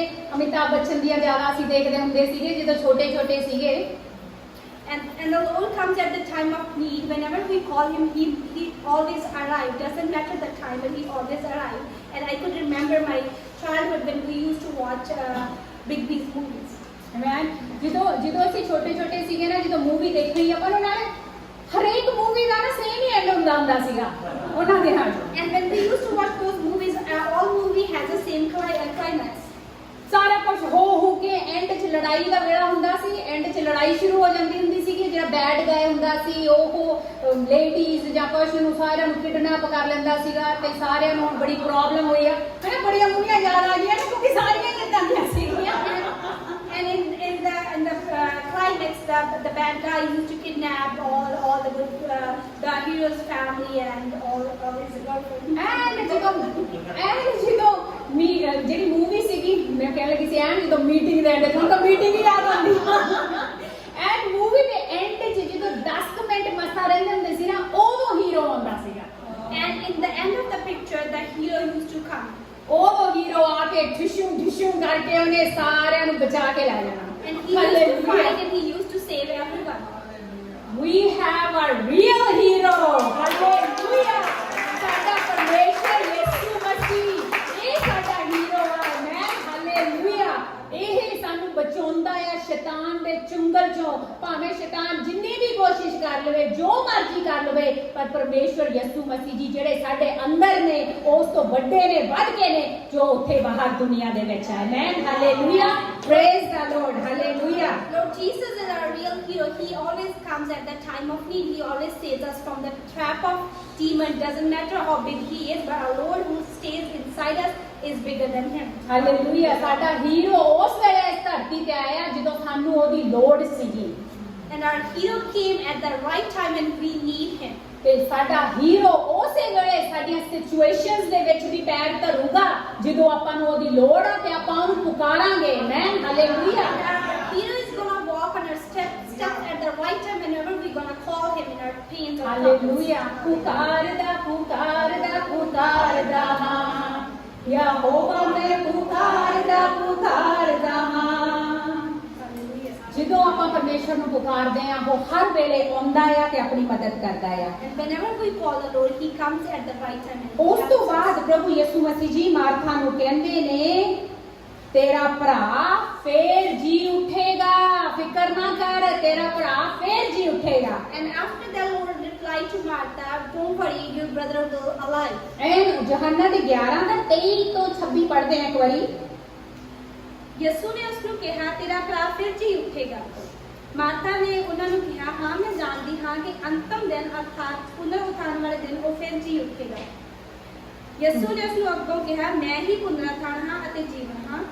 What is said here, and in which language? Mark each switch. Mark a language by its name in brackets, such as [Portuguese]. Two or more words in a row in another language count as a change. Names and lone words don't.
[Punjabi] ਅਮਿਤਾਭ ਬੱਚਨ ਦੀਆਂ ਜ਼ਿਆਦਾ ਅਸੀਂ ਦੇਖਦੇ ਹੁੰਦੇ ਸੀਗੇ ਜਦੋਂ ਛੋਟੇ ਸੀਗੇ। [English] And the Lord comes at the time of need. Whenever we call him, he always arrives. Doesn't matter the time, but he always arrives. And I could remember my childhood when we used to watch Big B's movies. Amen. [Punjabi] ਜਦੋਂ ਅਸੀਂ ਛੋਟੇ ਸੀਗੇ ਨਾ, ਜਦੋਂ ਮੂਵੀ ਦੇਖਣੀ ਆਪਾਂ ਨੂੰ ਨਾਲ ਹਰੇਕ ਮੂਵੀ ਦਾ ਨਾ ਸੇਮ ਹੀ ਐਂਡ ਹੁੰਦਾ ਸੀਗਾ ਉਹਨਾਂ ਦੇ ਨਾਲ। [English] And when we used to watch those movies, all movie has the same climax. [Punjabi] ਸਾਰਾ ਕੁਝ ਹੋ ਕੇ ਐਂਡ 'ਚ ਲੜਾਈ ਦਾ ਵੇਲਾ ਹੁੰਦਾ ਸੀ। ਐਂਡ 'ਚ ਲੜਾਈ ਸ਼ੁਰੂ ਹੋ ਜਾਂਦੀ ਹੁੰਦੀ ਸੀਗੀ। ਜਿਹੜਾ [English] bad guy [Punjabi] ਹੁੰਦਾ ਸੀ ਉਹ ਲੇਡੀਜ਼ ਜਾਂ ਕੁਛ ਨੂੰ ਸਾਰਿਆਂ ਨੂੰ ਕਿਡਨੈਪ ਕਰ ਲੈਂਦਾ ਸੀਗਾ ਤੇ ਸਾਰਿਆਂ ਨੂੰ ਬੜੀ ਪ੍ਰੋਬਲਮ ਹੋਈ ਆ। ਹਨਾ ਬੜੀਆਂ ਮੂਵੀਆਂ ਯਾਦ ਆ ਗਈਆਂ ਨੇ ਕਿਉਂਕਿ ਸਾਰੀਆਂ ਹੀ ਏਦਾਂ ਦੀਆਂ ਸੀਗੀਆਂ। [English] And in the climax, the bad guy used to kidnap all the hero's family and all his girlfriend. [Punjabi] And ਜਦੋਂ ਜਿਹੜੀ ਮੂਵੀ ਸੀਗੀ ਮੈਂ ਕਹਿਣ ਲੱਗੀ ਸੀ ਐਂਡ ਜਦੋਂ ਮੀਟਿੰਗ ਦੇ ਐਂਡ ਤੁਹਾਨੂੰ ਤਾਂ ਮੀਟਿੰਗ ਹੀ ਯਾਦ ਆਉਂਦੀ। ਐਂਡ ਮੂਵੀ ਦੇ ਐਂਡ 'ਚ ਜਦੋਂ 10 ਮਿੰਟ ਮਸਾ ਰਹਿੰਦੇ ਹੁੰਦੇ ਸੀ ਨਾ ਉਦੋਂ ਹੀਰੋ ਆਉਂਦਾ ਸੀਗਾ। [English] And in the end of the picture, the hero used to come. [Punjabi] ਉਹ ਹੀਰੋ ਆ ਕੇ ਢਿਸ਼ੂ ਕਰਕੇ ਉਹਨੇ ਸਾਰਿਆਂ ਨੂੰ ਬਚਾ ਕੇ ਲੈ ਜਾਣਾ। [English] And he used to fight and he used to save everyone. We have a real hero. Hallelujah. [Punjabi] ਸਾਡਾ ਪਰਮੇਸ਼ਰ ਯਿਸੂ ਮਸੀਹ ਇਹ ਸਾਡਾ ਹੀਰੋ ਹੈ। ਮੈਂ ਹਾਲੇਲੂਇਆ। ਇਹ ਸਾਨੂੰ ਬਚਾਉਂਦਾ ਆ ਸ਼ੈਤਾਨ ਦੇ ਚੁੰਗਲ ਚੋਂ। ਭਾਵੇਂ ਸ਼ੈਤਾਨ ਜਿੰਨੀ ਵੀ ਕੋਸ਼ਿਸ਼ ਕਰ ਲਵੇ, ਜੋ ਮਰਜ਼ੀ ਕਰ ਲਵੇ, ਪਰ ਪਰਮੇਸ਼ਵਰ ਯਿਸੂ ਮਸੀਹ ਜੀ ਜਿਹੜੇ ਸਾਡੇ ਅੰਦਰ ਨੇ ਉਸ ਤੋਂ ਵੱਡੇ ਨੇ, ਵੱਧ ਕੇ ਨੇ ਜੋ ਉੱਥੇ ਬਾਹਰ ਦੁਨੀਆ ਦੇ ਵਿੱਚ ਹੈ। ਆਮੇਨ। ਹਾਲੇਲੂਇਆ। [English] praise the Lord. [Punjabi] ਹਾਲੇਲੂਇਆ। [English] Lord Jesus is our real hero. He always comes at the time of need. He always saves us from the trap of demon. Doesn't matter how big he is, but our Lord who stays inside us is bigger than him. [Punjabi] ਹਾਲੇਲੂਇਆ। ਸਾਡਾ ਹੀਰੋ ਉਸ ਵੇਲੇ ਇਸ ਧਰਤੀ ਤੇ ਆਇਆ ਜਦੋਂ ਸਾਨੂੰ ਉਹਦੀ ਲੋੜ ਸੀਗੀ। [English] And our hero came at the right time when we need him. [Punjabi] ਤੇ ਸਾਡਾ ਹੀਰੋ ਉਸੇ ਵੇਲੇ ਸਾਡੀਆਂ ਸਿਚੁਏਸ਼ਨਸ ਦੇ ਵਿੱਚ ਵੀ ਪੈਰ ਧਰੂਗਾ ਜਦੋਂ ਆਪਾਂ ਨੂੰ ਉਹਦੀ ਲੋੜ ਆ ਤੇ ਆਪਾਂ ਉਹਨੂੰ ਪੁਕਾਰਾਂਗੇ ਆਮੇਨ ਹਾਲੇਲੂਇਆ [English] And our hero is going to walk on our steps at the right time whenever we're going to call him in our pains or [Punjabi] ਹਾਲੇਲੂਇਆ ਪੁਕਾਰਦਾ ਪੁਕਾਰਦਾ ਪੁਕਾਰਦਾ ਹਾਂ ਯਹੋਵਾ ਮੈਂ ਪੁਕਾਰਦਾ ਪੁਕਾਰਦਾ ਹਾਂ ਜਦੋਂ ਆਪਾਂ ਪਰਮੇਸ਼ਰ ਨੂੰ ਪੁਕਾਰਦੇ ਆ ਉਹ ਹਰ ਵੇਲੇ ਆਉਂਦਾ ਆ ਤੇ ਆਪਣੀ ਮਦਦ ਕਰਦਾ ਆ [English] And whenever we call the Lord, he comes at the right time. And [Punjabi] ਉਸ ਤੋਂ ਬਾਅਦ ਪ੍ਰਭੂ ਯਿਸੂ ਮਸੀਹ ਜੀ ਮਾਰਥਾ ਨੂੰ ਕਹਿੰਦੇ ਨੇ ਤੇਰਾ ਭਰਾ ਫੇਰ ਜੀ ਉੱਠੇਗਾ ਫਿਕਰ ਨਾ ਕਰ ਤੇਰਾ ਭਰਾ ਫੇਰ ਜੀ ਉੱਠੇਗਾ [English] And after the Lord replied to Martha, don't worry, your brother will alive. [Punjabi] ਐਨ ਯੋਹੰਨਾ ਦੇ 11 ਦਾ 23 ਤੋਂ 26 ਪੜ੍ਹਦੇ ਆ ਇੱਕ ਵਾਰੀ ਯਿਸੂ ਨੇ ਉਸ ਨੂੰ ਕਿਹਾ ਤੇਰਾ ਭਰਾ ਫਿਰ ਜੀ ਉੱਠੇਗਾ। ਮਾਤਾ ਨੇ ਉਹਨਾਂ ਨੂੰ ਕਿਹਾ ਹਾਂ ਮੈਂ ਜਾਣਦੀ ਹਾਂ ਕਿ ਅੰਤਮ ਦਿਨ ਅਰਥਾਤ ਪੁਨਰ ਉਥਾਨ ਵਾਲੇ ਦਿਨ ਉਹ ਫਿਰ ਜੀ ਉੱਠੇਗਾ। ਯਿਸੂ ਨੇ ਉਸ ਨੂੰ ਅੱਗੋਂ ਕਿਹਾ ਮੈਂ ਹੀ ਪੁਨਰੁੱਥਾਨ ਹਾਂ ਅਤੇ ਜੀਵਨ ਹਾਂ।